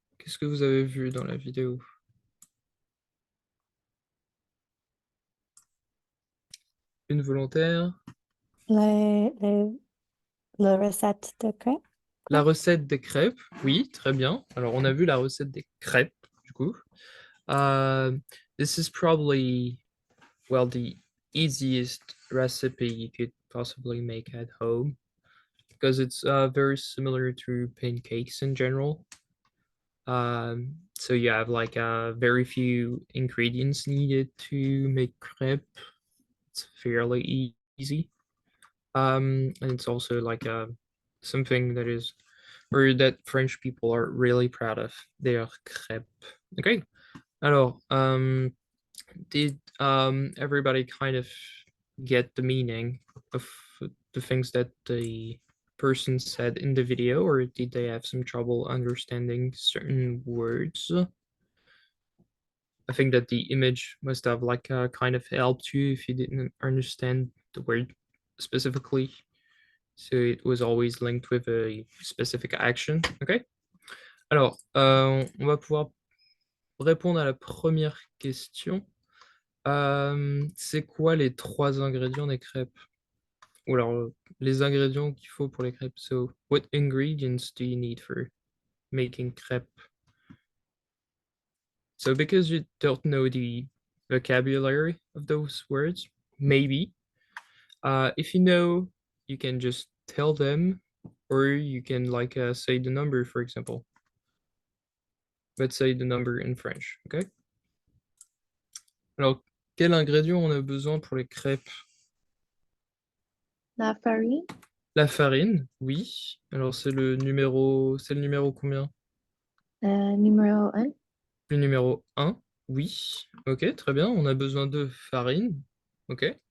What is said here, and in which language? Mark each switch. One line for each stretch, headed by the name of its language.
French: Qu'est-ce que vous avez vu dans la vidéo? Une volontaire? La recette de crêpes. La recette des crêpes, oui, très bien. Alors, on a vu la recette des crêpes, du coup.
English: This is probably, well, the easiest recipe you could possibly make at home because it's very similar to pancakes in general. So you have like very few ingredients needed to make crepe. It's fairly easy. And it's also like something that is, or that French people are really proud of. Their crêpes. Okay. Alors, Did everybody kind of get the meaning of the things that the person said in the video, or did they have some trouble understanding certain words? I think that the image must have like kind of helped you if you didn't understand the word specifically. So it was always linked with a specific action. Ok.
French: Alors, on va pouvoir répondre à la première question. C'est quoi les 3 ingrédients des crêpes? Ou alors, les ingrédients qu'il faut pour les crêpes.
English: So, what ingredients do you need for making crêpes? So, because you don't know the vocabulary of those words, maybe. If you know, you can just tell them, or you can like say the number, for example. Let's say the number in French, okay?
French: Alors, quel ingrédient on a besoin pour les crêpes? La farine, La farine, oui. Alors, c'est le numéro combien? numéro 1. Le numéro 1, oui. Ok, très bien. On a besoin de farine. Ok.